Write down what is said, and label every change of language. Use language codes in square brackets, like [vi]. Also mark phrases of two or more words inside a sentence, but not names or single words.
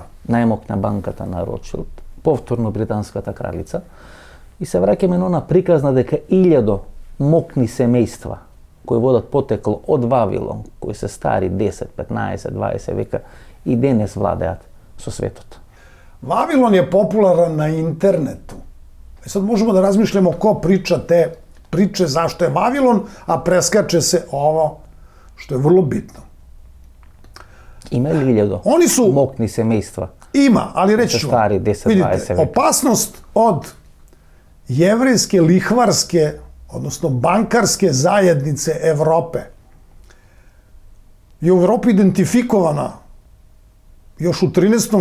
[mk] најмокна банката на Ротшилд, повторно британската кралица, и се враќаме на она приказна дека 1000 мокни семејства кои водат потекло од Вавилон, кои се стари 10, 15, 20 века и денес владеат со светот. [sr] Vavilon je popularan na internetu. I sad možemo da razmišljamo ko priča te priče zašto je Vavilon, a preskače se ovo što je vrlo bitno. [mk] Има ли 1000 [sr] Oni su, [mk] мокни семејства? [sr] ima, ali reći ću vam, [mk] Stari 10, 20 [sr] vidite, [mk] veka. [sr] opasnost od jevrejske lihvarske, odnosno bankarske zajednice Evrope je u Evropi identifikovana još u 13.